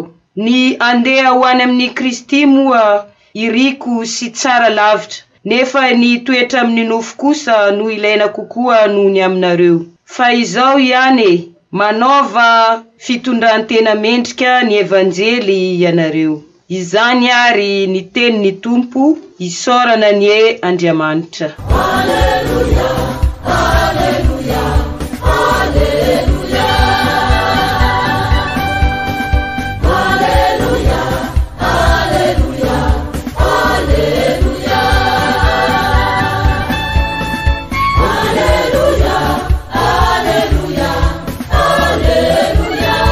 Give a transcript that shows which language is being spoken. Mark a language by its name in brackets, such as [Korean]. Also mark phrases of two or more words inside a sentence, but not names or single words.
[Malagasy] Ny andeha ho any amin'ny Kristy moa iriko sy tsara lavitra, nefa ny toetra amin'ny nofo kosa no ilaina kokoa noho ny aminareo. Fa izao ihany manaova fitondrantena mendrika ny evanjely ianareo. Izany ary ny tenin'ny Tompo, isorana ny Andriamanitra. Alleluia, alleluia, alleluia. Alleluia, alleluia, alleluia. Alleluia, alleluia, alleluia.